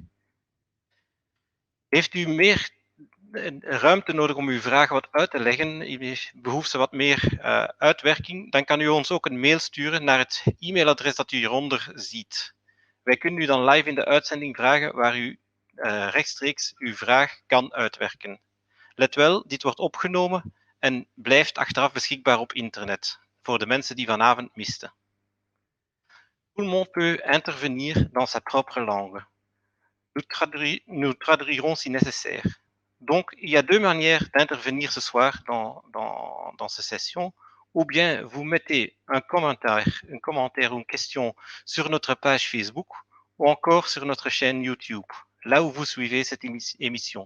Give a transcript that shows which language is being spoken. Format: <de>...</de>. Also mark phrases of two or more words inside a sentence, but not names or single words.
<nl>Heeft u meer ruimte nodig om uw vragen wat uit te leggen, behoeft ze wat meer uitwerking, dan kan u ons ook een mail sturen naar het e-mailadres dat u hieronder ziet. Wij kunnen u dan live in de uitzending vragen waar u rechtstreeks uw vraag kan uitwerken. Let wel, dit wordt opgenomen en blijft achteraf beschikbaar op internet, voor de mensen die vanavond misten.</nl> <fr>Tout le monde peut intervenir dans sa propre langue. Nous traduirons si nécessaire. Donc, il y a deux manières d'intervenir ce soir dans cette session. Ou bien vous mettez un commentaire ou une question sur notre page Facebook ou encore sur notre chaîne YouTube, là où vous suivez cette émission.</fr>